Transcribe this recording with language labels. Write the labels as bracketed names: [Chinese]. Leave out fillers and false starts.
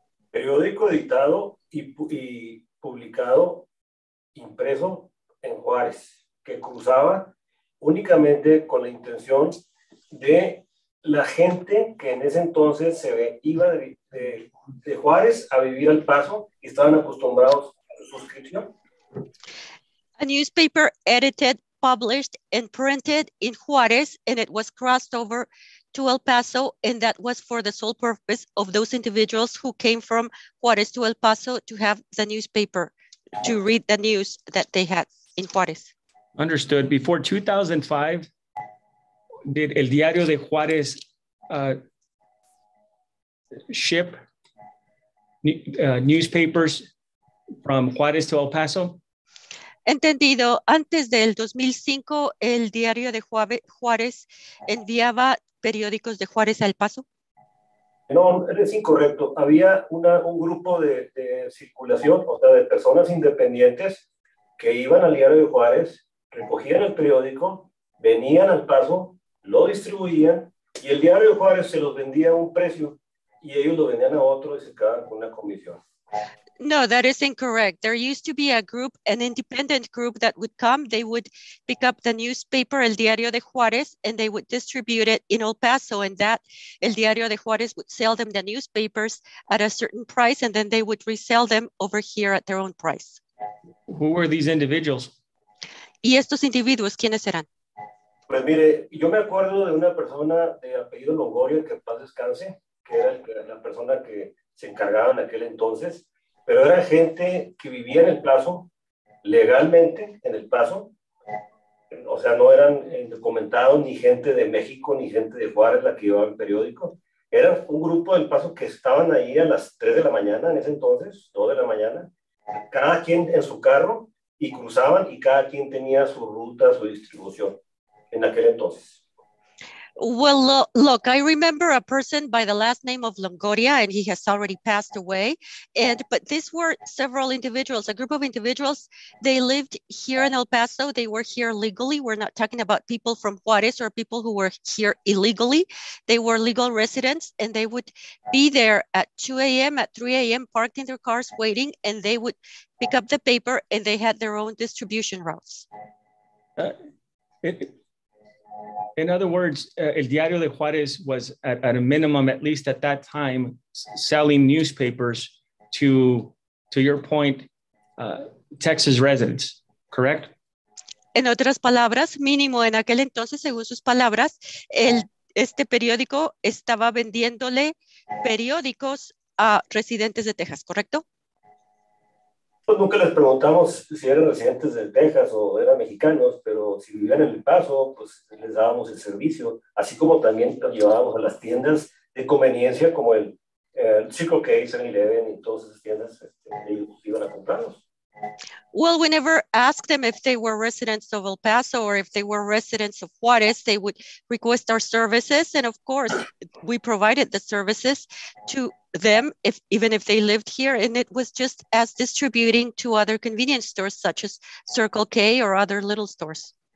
[Spanish] Periódico editado y publicado, impreso en Juárez, que cruzaba únicamente con la intención de la gente que en ese entonces iba de Juárez a vivir al Paso y estaban acostumbrados a su suscripción. [English] A newspaper edited, published, and printed in Juárez, and it was crossed over to El Paso, and that was for the sole purpose of those individuals who came from Juárez to El Paso to have the newspaper, to read the news that they had in Juárez. Understood. Before 2005, did El Diario de Juárez ship newspapers from Juárez to El Paso? [Spanish] Entendido. Antes del 2005, el Diario de Juárez enviaba periódicos de Juárez a El Paso. No, es incorrecto. Había un grupo de circulación, o sea, de personas independientes que iban al Diario de Juárez, recogían el periódico, venían al Paso, lo distribuían y el Diario de Juárez se los vendía a un precio y ellos lo vendían a otro y se quedaban con una comisión. [English] No, that is incorrect. There used to be an independent group that would come. They would pick up the newspaper, El Diario de Juárez, and they would distribute it in El Paso. And that El Diario de Juárez would sell them the newspapers at a certain price, and then they would resell them over here at their own price. Who were these individuals? [Spanish] ¿Y estos individuos quiénes eran? Pues mire, yo me acuerdo de una persona de apellido Longoria, que en paz descanse, que era la persona que se encargaba en aquel entonces, pero era gente que vivía en El Paso, legalmente en El Paso, o sea, no eran documentados ni gente de México ni gente de Juárez la que llevaba el periódico. Era un grupo del Paso que estaban ahí a las 3 de la mañana en ese entonces, 2 de la mañana, cada quien en su carro y cruzaban y cada quien tenía su ruta, su distribución en aquel entonces. [English] Well, look, I remember a person by the last name of Longoria, and he has already passed away. But these were several individuals, a group of individuals. They lived here in El Paso. They were here legally. We're not talking about people from Juarez or people who were here illegally. They were legal residents, and they would be there at 2 a.m., at 3 a.m., parked in their cars waiting, and they would pick up the paper, and they had their own distribution routes. In other words, El Diario de Juárez was at a minimum, at least at that time, selling newspapers to your point, Texas residents, correct? [Spanish] En otras palabras, mínimo en aquel entonces, según sus palabras, este periódico estaba vendiéndole periódicos a residentes de Texas, ¿correcto? Pues nunca les preguntamos si eran residentes de Texas o eran mexicanos, pero si vivían en El Paso, pues les dábamos el servicio, así como también los llevábamos a las tiendas de conveniencia como el Circle K, 7-Eleven y todas esas tiendas, ellos iban a comprarlos. [English] Well, we never asked them if they were residents of El Paso or if they were residents of Juarez. They would request our services. And of course, we provided the services to them, even if they lived here. And it was just as distributing to other convenience stores, such as Circle K or other little stores.